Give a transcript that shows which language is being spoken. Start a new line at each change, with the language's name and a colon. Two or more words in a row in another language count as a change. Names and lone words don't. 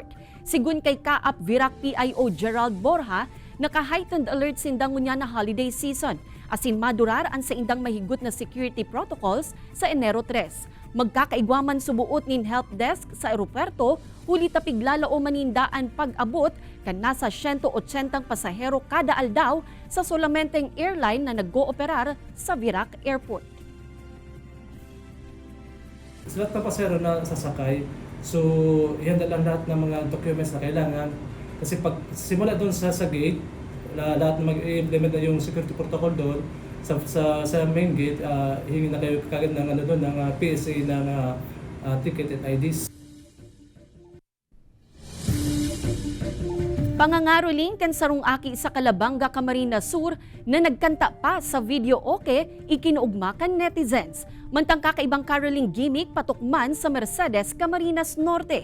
Bikol: Sigun kay Kaap Virac PIO Gerald Borja, naka-
English: heightened alert
Bikol: sindang ngunya na
English: holiday season,
Bikol: asin madurar ang sa indang mahigut na
English: security protocols
Bikol: sa Enero 3. Magkakaigwaman subuot nin
English: help desk
Bikol: sa aeropuerto, huli tapig lalao manindaan pag-abot kan nasa 180 pasahero kada aldaw sa solamenteng airline na nag-ooperar sa Virac Airport.
Filipino: Sa lahat ng pasahero na sasakay, so ihanda lang lahat ng mga documents na kailangan. Kasi pag simula doon sa gate, lahat na mag-implement na yung
English: security protocol
Filipino: doon, sa
English: main gate,
Filipino: hingi na kayo kagad ng PSA ng ticket at IDs.
Bikol: Pangangaroling kan sarong aki sa Calabanga, Camarines Sur na nagkanta pa sa video ikinuugmakan netizens. Mantang kakaibang caroling gimmick patukman sa Mercedes, Camarines Norte.